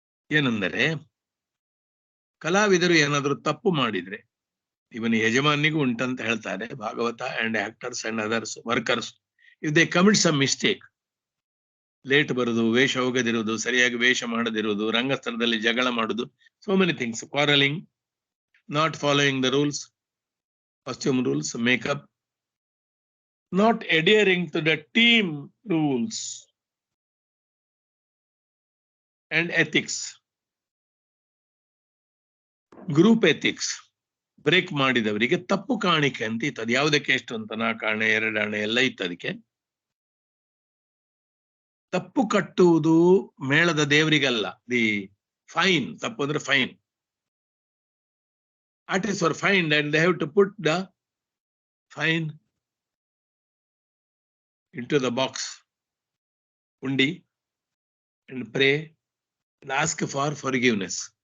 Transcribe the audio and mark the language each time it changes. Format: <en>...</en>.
<kn>ಏನೆಂದರೆ, ಕಲಾವಿದರು ಏನಾದರೂ ತಪ್ಪು ಮಾಡಿದ್ರೆ, ಇವನ ಯಜಮಾನಿಗೂ ಉಂಟಂತ ಹೇಳ್ತಾರೆ Bhagavata,</kn> <en>and actors and others workers, if they commit some mistake,</en> <kn>late ಬರುವುದು, ವೇಷ ಹೋಗದಿರುವುದು, ಸರಿಯಾಗಿ ವೇಷ ಮಾಡದಿರುವುದು, ರಂಗಸ್ಥಳದಲ್ಲಿ ಜಗಳ ಮಾಡುದು,</kn> <en>so many things, quarrelling, not following the rules, costume rules, makeup, not adhering to the team rules and ethics, group ethics,</en> <kn>break ಮಾಡಿದವರಿಗೆ ತಪ್ಪು ಕಾಣಿಕೆ ಅಂತ ಇತ್ತು. ಅದು ಯಾವುದಕ್ಕೆ ಎಷ್ಟು ಅಂತ 4 ಆಣೆ 2 ಆಣೆ ಎಲ್ಲ ಇತ್ತು. ಅದಕ್ಕೆ ತಪ್ಪು ಕಟ್ಟುವುದು ಮೇಳದ ದೇವರಿಗಲ್ಲ.</kn> <en>the fine,</en> <kn>ತಪ್ಪು ಅಂದ್ರೆ</kn> <en>Fine. Artists were fined and they have to put the fine into the box, undi, and pray and ask for forgiveness.</en>